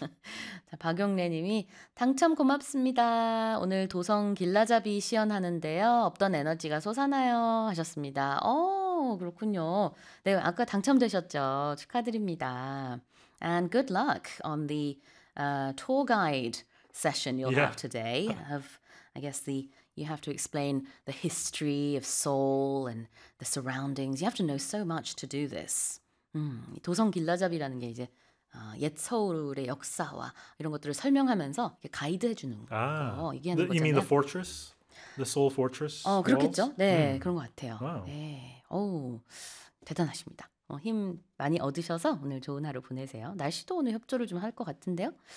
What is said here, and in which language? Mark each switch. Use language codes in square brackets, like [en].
[ko] 자, 박영래 님이 당첨 고맙습니다. 오늘 도성 길라잡이 시연하는데요. 없던 에너지가 솟아나요 하셨습니다. 오, 그렇군요. 네, 아까 당첨되셨죠. 축하드립니다. [en] And good luck on the tour guide session you'll have today. I guess you have to explain the history of Seoul and the surroundings. You have to know so much to do this. [ko] 도성 길라잡이라는 게 이제 옛 서울의 역사와 이런 것들을 설명하면서 가이드 해주는 거 얘기하는 [en] You mean the [ko] 거잖아요. [en] fortress? The Seoul fortress walls? [ko] 그렇겠죠? 네, 그런 것 같아요. 네, 오, 대단하십니다. 힘 많이 얻으셔서 오늘 좋은 하루 보내세요. 날씨도 오늘 협조를 좀할것 같은데요.